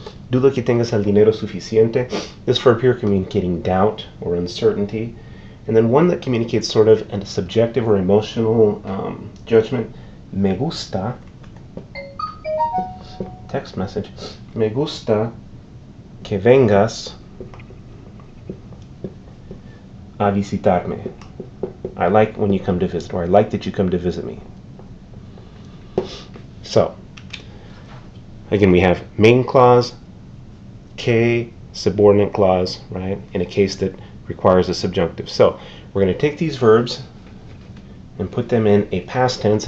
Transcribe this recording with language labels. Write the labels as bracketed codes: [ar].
[es] Dudo que tengas el dinero suficiente. [en] This verb here communicating doubt or uncertainty. And then one that communicates sort of a subjective or emotional judgment. [es] Me gusta. [en] Text message. [es] Me gusta que vengas a visitarme. [en] I like when you come to visit, or I like that you come to visit me. So, again, we have main clause, que, subordinate clause, right, in a case that requires a subjunctive. So, we're going to take these verbs and put them in a past tense.